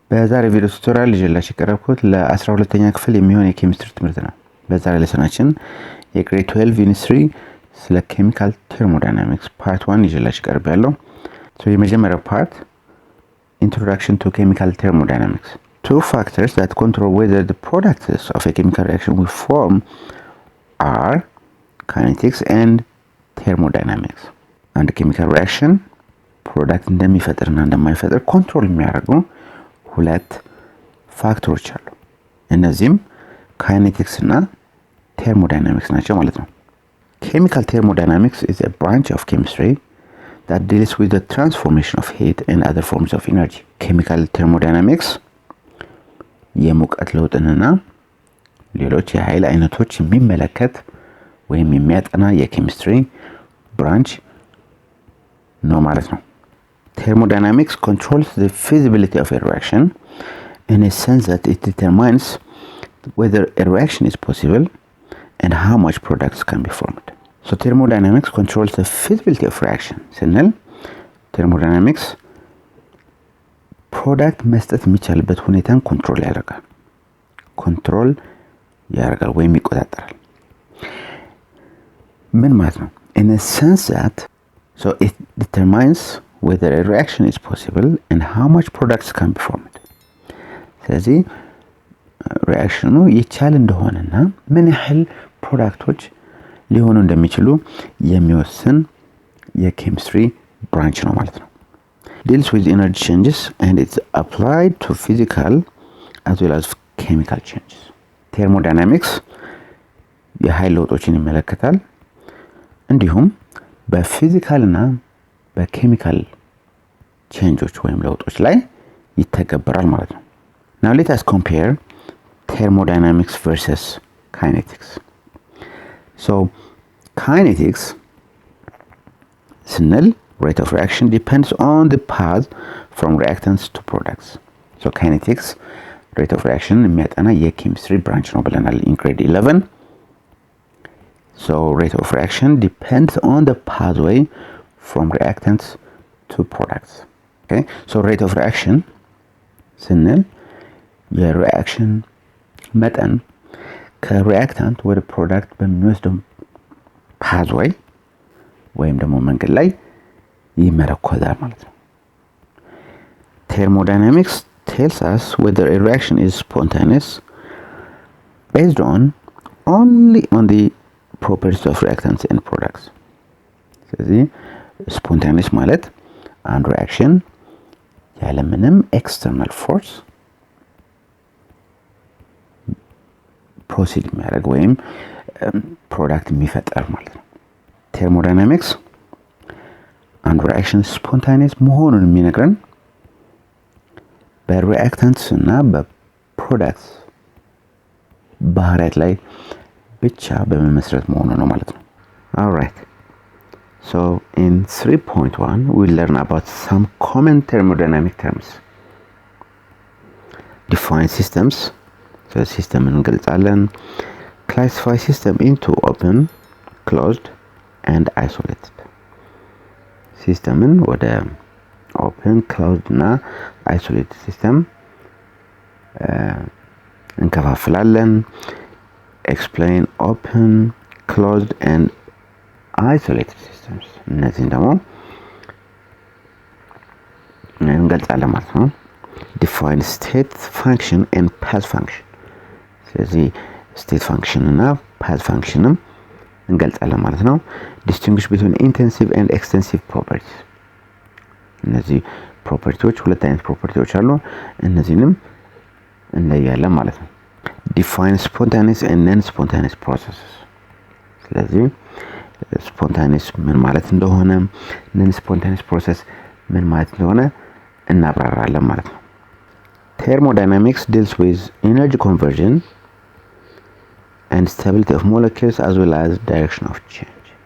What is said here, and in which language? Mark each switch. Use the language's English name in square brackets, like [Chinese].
[Amharic] በዛሬ ቪዲዮ ቱቶሪያል ይዤላችሁ የቀረብኩት ለ12ኛ ክፍል የሚሆን የኬሚስትሪ ትምህርት ነው። በዛሬ ሌሰናችን የግሬድ 12 ዩኒት 3 ስለ ኬሚካል ቴርሞዳይናሚክስ ፓርት 1 ይዤላችሁ ቀርቤያለሁ። የመጀመሪያው ፓርት [English] Introduction to Chemical Thermodynamics. Two factors that control whether the products of a chemical reaction will form are kinetics and thermodynamics. And chemical reaction product [Amharic] እንደሚፈጥርና እንደማይፈጥር ኮንትሮል የሚያደርጉ ሁለት ፋክተሮች አሉ። እነዚህም ካይኔቲክስ እና ቴርሞዳይናሚክስ ናቸው ማለት ነው። [English] Chemical thermodynamics is a branch of chemistry that deals with the transformation of heat and other forms of energy. Chemical thermodynamics [Amharic] የሙቀት ለውጥንና ሌሎች የኃይል አይነቶች የሚመለከት ወይም የሚያጠና የኬሚስትሪ ብራንች ነው ማለት ነው። [English] Thermodynamics controls the feasibility of a reaction in a sense that it determines whether a reaction is possible and how much products can be formed. So thermodynamics controls the feasibility of reaction. [Amharic] ስንል thermodynamics ፕሮዳክት መስጠት የሚቻልበት ሁኔታን ኮንትሮል ያደርጋል ወይም ይቆጣጠራል። ምን ማለት ነው? [English] In a sense that so it determines whether a reaction is possible and how much products can be formed. [Amharic] ስለዚህ ሪአክሽኑ ይቻል እንደሆነና ምን ያህል ፕሮዳክቶች ሊሆኑ እንደሚችሉ የሚወስን የኬሚስትሪ ብራንች ነው ማለት ነው። [English] Deals with energy changes and it's applied to physical as well as chemical changes. [Amharic] Thermodynamics የኃይል ለውጦችን ይመለከታል፣ እንዲሁም በፊዚካል እና በኬሚካል ቼንጆች ወይም ለውጦች ላይ ይተገበራል ማለት ነው። [English] Now let us compare thermodynamics versus kinetics. So kinetics ስንል rate of reaction depends on the path from reactants to products. So kinetics rate of reaction [Amharic] የሚያጠና የኬሚስትሪ ብራንች ነው ብለናል [English] in grade 11. So rate of reaction depends on the pathway from reactants to products. Okay? So rate of reaction [Amharic] ስንል የሪአክሽን መጠን ከሪአክታንት ወደ ፕሮዳክት በሚወስደው ፓዝዌይ ወይም ደግሞ መንገድ ላይ ይመረኮዛል ማለት ነው። [English] Thermodynamics tells us whether a reaction is spontaneous based only on the properties of reactants and products. [Amharic] ስለዚህ spontaneous ማለት አንድ ሪአክሽን ያለምንም ኤክስተርናል ፎርስ ፕሮሲድ የሚያደርግ ወይም ፕሮዳክት የሚፈጠር ማለት ነው። ቴርሞዳይናሚክስ አንድ ሪአክሽን ስፖንታኒየስ መሆኑን የሚነግረን በሪአክታንትስ እና በፕሮዳክትስ ባህሪያት ላይ ብቻ በመመስረት መሆኑ ነው ማለት ነው። Alright. [English] So in 3.1 we'll learn about some common thermodynamic terms. Define systems. So system እንገልጻለን. Classify system into open, closed and isolated. [Amharic] ሲስተምን ወደ open, closed እና isolated system እንከፋፍላለን. [English] Explain open, closed and isolated systems. [Amharic] እነዚህን ደግሞ እንገልጻለን ማለት ነው። [English] Define state function and path function. [Amharic] ስለዚህ state function እና path functionም እንገልጻለን ማለት ነው። [English] Distinguish between intensive and extensive properties. [Amharic] እነዚህ ፕሮፐርቲዎች ሁለት አይነት ፕሮፐርቲዎች አሉ። እነዚህንም እንለያለን ማለት ነው። [English] Define spontaneous and non-spontaneous processes. [Amharic] ስለዚህ ስፖንታኒየስ ምን ማለት እንደሆነ non-spontaneous process ምን ማለት እንደሆነ እናብራራለን ማለት ነው። [English] Thermodynamics deals with energy conversion and stability of molecules as well as direction of change.